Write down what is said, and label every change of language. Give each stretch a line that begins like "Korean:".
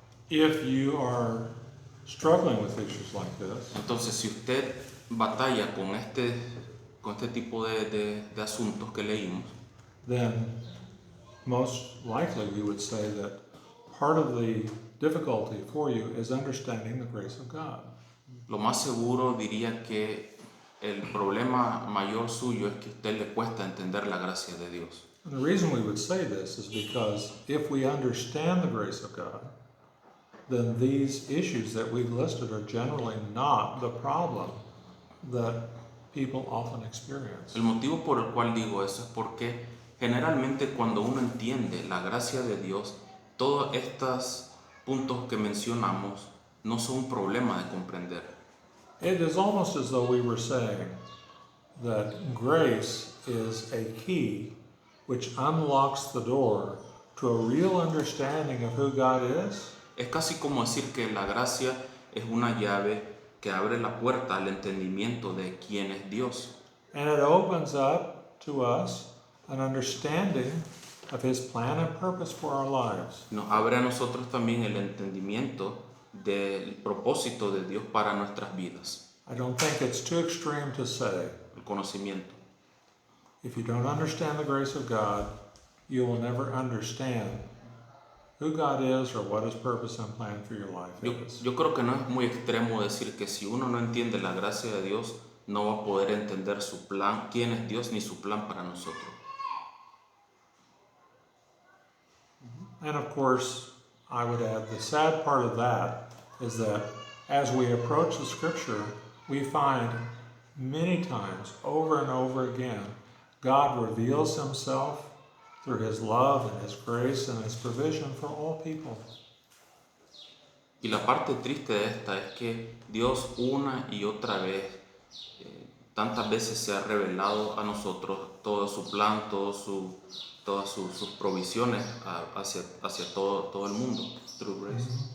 English: If you are struggling with issues like this,
Spanish: Entonces, si usted batalla con este tipo de asuntos que leímos,
English: then most likely we would say that part of the difficulty for you is understanding the grace of God.
Spanish: lo más seguro diría que el problema mayor suyo es que a usted le cuesta entender la gracia de Dios.
English: And the reason we would say this is because if we understand the grace of God, then these issues that we've listed are generally not the problem that people often experience.
Spanish: El motivo por el cual digo eso es porque generalmente cuando uno entiende la gracia de Dios, todos estos puntos que mencionamos no son un problema de comprender.
English: It is almost as though we were saying that grace is a key which unlocks the door to a real understanding of who God is.
Spanish: Es casi como decir que la gracia es una llave que abre la puerta al entendimiento de quién es Dios.
English: And it opens up to us an understanding of His plan and purpose for our lives.
Spanish: Nos abre a nosotros también el entendimiento del propósito de Dios para nuestras vidas,
English: I don't think it's too extreme to say,
Spanish: el conocimiento.
English: if you don't understand the grace of God, you will never understand who God is or what His purpose and plan for your life is.
Spanish: Yo creo que no es muy extremo decir que si uno no entiende la gracia de Dios, no va a poder entender su plan, quién es Dios, ni su plan para nosotros.
English: And of course, I would add the sad part of that is that as we approach the Scripture, we find many times over and over again, God reveals Himself through His love and His grace and His provision for all people.
Spanish: Y la parte triste de esta es que Dios una y otra vez, tantas veces se ha revelado a nosotros todo su plan, todas sus provisiones hacia todo el mundo,
English: through grace.